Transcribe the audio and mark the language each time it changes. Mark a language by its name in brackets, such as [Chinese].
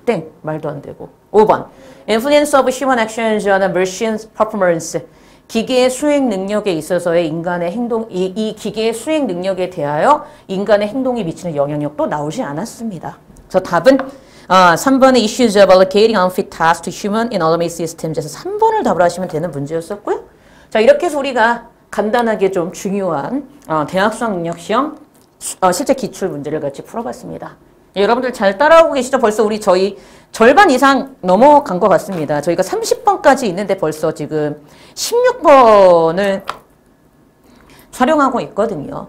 [Korean] 땡. 말도 안 되고. 5번. [English] Influence of human actions on a machine's performance. [Korean] 기계의 수행 능력에 있어서의 인간의 행동, 이 기계의 수행 능력에 대하여 인간의 행동이 미치는 영향력도 나오지 않았습니다. 그래서 답은 3번의 [English] Issues of allocating unfit tasks to human in automated systems [Korean] 에서 3번을 답을 하시면 되는 문제였었고요. 자, 이렇게 해서 우리가 간단하게 좀 중요한 대학 수학 능력 시험 실제 기출 문제를 같이 풀어봤습니다. 여러분들 잘 따라오고 계시죠? 벌써 우리 저희 절반 이상 넘어간 것 같습니다. 저희가 30번까지 있는데 벌써 지금 16번을 촬영하고 있거든요.